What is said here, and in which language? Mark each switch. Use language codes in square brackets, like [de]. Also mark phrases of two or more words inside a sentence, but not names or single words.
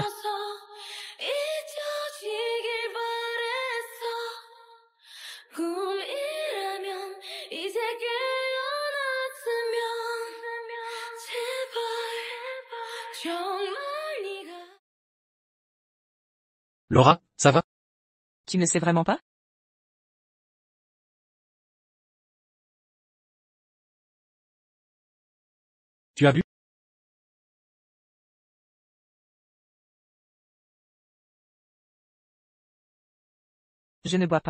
[ko] 시려서 잊혀지길 바랬어 꿈이라면 이제 깨어났으면 제발 정말 네가 [fr] Laura, ça va? Tu ne sais vraiment pas? Tu as bu? Je ne bois pas.